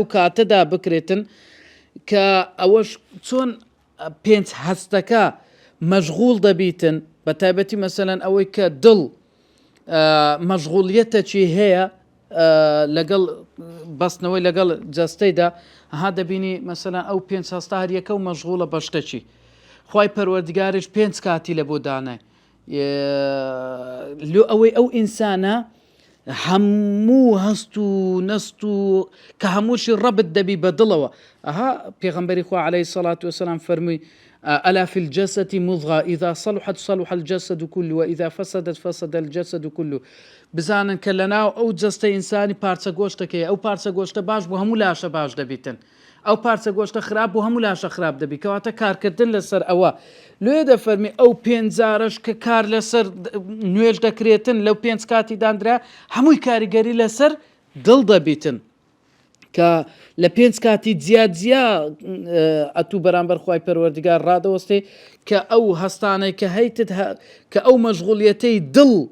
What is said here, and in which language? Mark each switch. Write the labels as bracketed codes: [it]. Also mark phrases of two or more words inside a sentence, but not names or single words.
[ckb] کاتەدا بکرێتن کە ئەوەش چۆن 5 هەستەکە مەشغوڵ دەبیتن بە تایبەتی مەسەلەن ئەوەی کە دڵ مەشغوڵیەتە چی هەیە لەگەڵ بەستنەوەی لەگەڵ جەستەیدا ها دەبینی مەسەلەن ئەو 5 هەستا هەر یەکە و مەشغوڵە بەشتەچی خوای پەروەردگاریش 5 کاتی لە بۆ دانای لۆ ئەوەی ئەو ئینسانە هەموو هەست و نەست و کە هەمووشی ڕەبت دەبی بە دڵەوە ئەها پێغەمبەری خوا عەلەیهی سەڵات وەسەلام فەرمووی [ar] ألا في الجسد مضغة إذا صلحت صلح الجسد كله وإذا فسدت فسد الجسد كله [ckb] بزانن کە لەناو ئەو جەستە ئینسانی پارچە گۆشتەکەی ئەو پارچە گۆشتە باش بوو هەموو لاشە باش دەبیتن ئەو پارچە گۆشتە خراپ بوو هەموو لاشە خراپ دەبی کەواتە کارکردن لەسەر ئەوە لێ دەفەرمی ئەو 5 جارش کە کار لەسەر نوێژ دەکرێتن لەو 5 کاتی دانرا هەمووی کاریگەری لەسەر دڵ دەبیتن کە لە 5 کاتی جیا ئەتوو بەرامبەر خوای پەروەردگار ڕادەوەستێ کە ئەو هەستانەی کە هەیتت کە ئەو مەشغوڵیەتەی دڵ